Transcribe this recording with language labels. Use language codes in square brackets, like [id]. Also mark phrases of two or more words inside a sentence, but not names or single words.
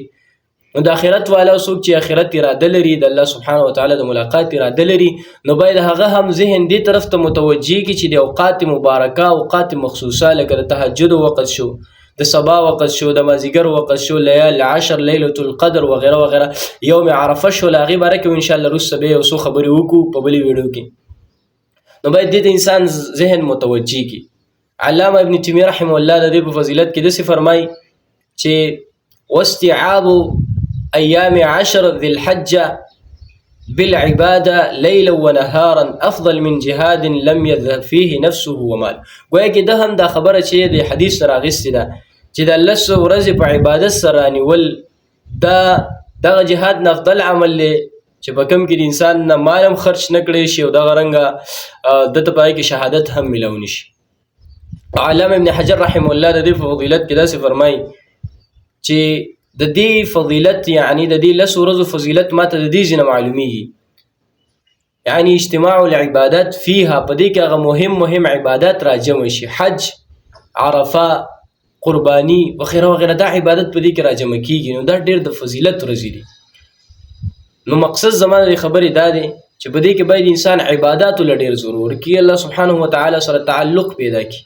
[ps] نو د آخرت والا څوک چې آخرت اراده لري د الله سبحانه و تعالی د ملاقات اراده لري، نو باید هغه هم ذهن دې طرف ته متوجي کی چې د اوقات مبارکه، اوقات مخصوصه لکه د تهجد وقت شو، د صبا وقت شو، د مازیګر وقت شو، لیال 10 ليله القدر وغیره وغیره، یوم عرفه شو، لاغي بارکه [ar] ان شاء الله [ps] روس به اوسو خبري وکړو په بلی ویډیو کې. نو باید دې انسان ذهن متوجي کی. علامه ابن تیمیه رحمه الله د دې په فضیلت کې د فرمای چې [ar] واستيعاب ايام 10 ذي الحجه بالعباده ليلا ونهارا افضل من جهاد لم يذهب فيه نفسه ومال. [ps] گویا کې د هم دا خبره چې د حدیث سره غوښتي ده چې د 10 ورځې په عبادت سره نیول دا جهاد نه افضل عمل دی چې په کوم کې د انسان نه مالم خرج نه کړي شي او دا غرنګه د ته پای کې شهادت هم ملونی شي. علامه ابن حجر رحمه الله د دې فضیلت کې دا فرمایي چې د دې فضیلت یعنی د دې 10 ورځو فضیلت ماته د دې ځنه معلومیږي. یعنی [ar] اجتماع العبادات فيها [ps] په دې کې هغه مهم عبادت راجم شي، حج، عرفه، قربانی وغیره وغیره، دا عبادت په دې کې راجم کیږي. نو دا ډېر د فضیلت ورځې دي. نو مقصد زمانه د خبرې دا دی چې په دې کې باید انسان عبادت ول ډېر ضرور کی، الله سبحانه و تعالی سره تعلق پیدا کی.